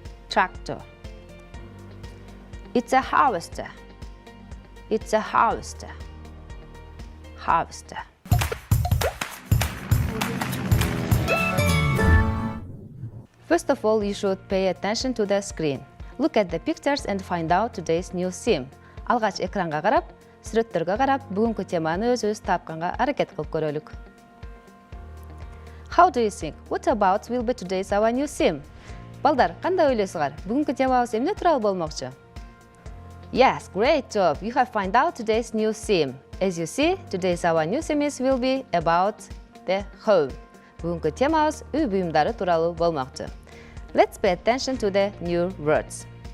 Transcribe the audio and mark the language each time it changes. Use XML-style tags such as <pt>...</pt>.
<en>Tractor. It's a harvester. It's a harvester. Harvester. First of all, you should pay attention to the screen. Look at the pictures and find out today's new theme.</en> <ky>Алгач экранга карап, сүрөттөргө карап, бүгүнкү теманы өзүбүз тапканга аракет кылып көрөлүк.</ky> <en>How do you think? What about will be today's our new theme?</en> <ky>Балдар, кандай ойлойсуңар? Бүгүнкү темабыз эмне тууралуу болмокчу?</ky> <en>Yes, great job! You have found out today's new theme. As you see, today's our new theme will be about the home.</en> <ky>Бүгүнкү темабыз үй буюмдары тууралуу болмокчу.</ky> <en>Let's pay attention to the new words.</en>